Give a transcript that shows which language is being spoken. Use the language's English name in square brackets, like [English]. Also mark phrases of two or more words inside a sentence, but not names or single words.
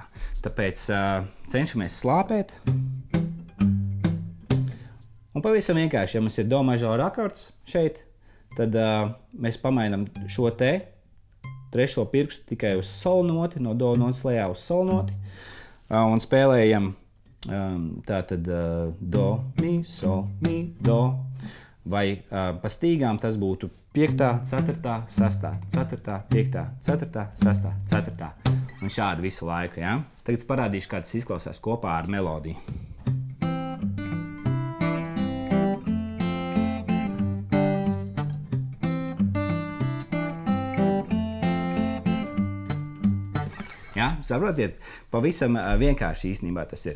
[Latvian] Tāpēc cenšamies slāpēt. Un pavisam vienkārši, ja mums ir do mažora akords šeit, tad mēs pamainam šo trešo pirkstu tikai uz sol noti, no do notas lejā uz sol noti, un spēlējam tātad do, mi, sol, mi, do, vai pa stīgām tas būtu 5., 4., 6., 4., 5., 4., 6., 4. un šādi visu laiku. Ja? Tagad parādīšu, kā tas izklausās kopā ar melodiju. Ja, saprotiet, pavisam vienkārši īstenībā tas ir.